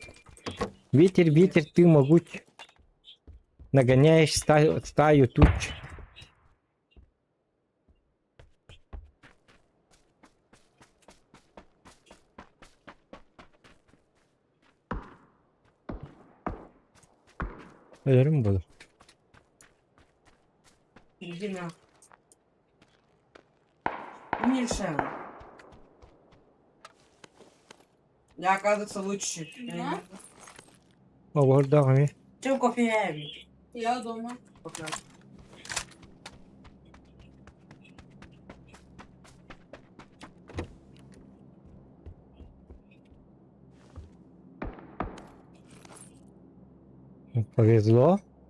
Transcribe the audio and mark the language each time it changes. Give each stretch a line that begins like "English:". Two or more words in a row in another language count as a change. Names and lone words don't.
Russian: Ветер, ты могуч. Нагоняешь стаю туч.
Turkish: Ölürüm bunu.
Russian: Иди на. Миша. Я, оказывается, лучше. Да?
Turkish: O burada hani.
Russian: Чем кофе я? Я дома. Повезло.